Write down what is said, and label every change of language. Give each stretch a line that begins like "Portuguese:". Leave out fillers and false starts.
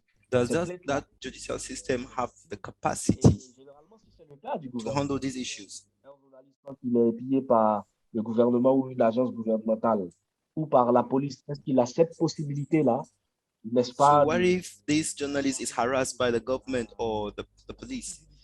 English: Does that judicial system have the capacity to handle these issues?
French: Il est pillé par le gouvernement ou une agence gouvernementale ou par la police. Est-ce qu'il a cette possibilité-là, n'est-ce pas?
English: So what if this journalist is harassed by the government or the police?